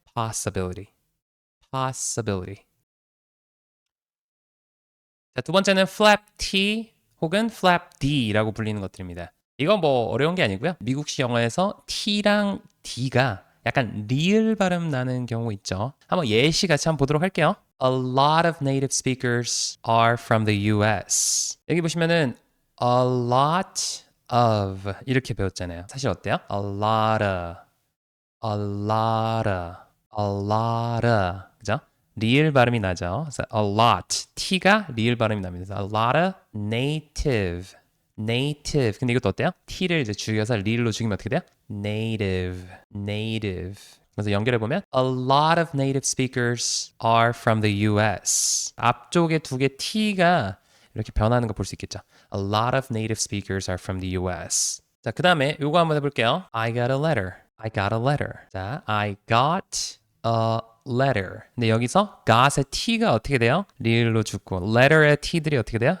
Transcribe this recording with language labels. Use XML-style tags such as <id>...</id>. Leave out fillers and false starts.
<en>possibility, possibility.</en> <ko>자, 두 번째는 flap T 혹은 flap D라고 불리는 것들입니다. 이건 뭐 어려운 게 아니고요. 미국식 영어에서 T랑 D가 약간 리을 발음 나는 경우 있죠. 한번 예시 같이 한번 보도록 할게요.</ko> <en>A lot of native speakers are from the US.</en> <ko>여기 보시면은 a lot of 이렇게 배웠잖아요. 사실 어때요?</ko> <en>a lot of, a lot of, a lot of. 그죠?</en> <ko>리을 발음이 나죠. 그래서 a lot, T가 리을 발음이 납니다.</ko> <en>그래서 a lot of native, native.</en> <ko>근데 이것도 어때요? T를 이제 죽여서 리을로 죽이면 어떻게 돼요?</ko> <en>native, native.</en> <ko>그래서 연결해 보면</ko> <en>a lot of native speakers are from the US.</en> <ko>앞쪽에 두 개 T가 이렇게 변하는 거 볼 수 있겠죠.</ko> <en>A lot of native speakers are from the US.</en> <ko>자, 그 다음에 요거 한번 해볼게요.</ko> <en>I got a letter. I got a letter. 자, I got a letter.</en> <ko>근데 여기서 got의 t가 어떻게 돼요? 리을로 죽고 letter의 t들이 어떻게 돼요?</ko>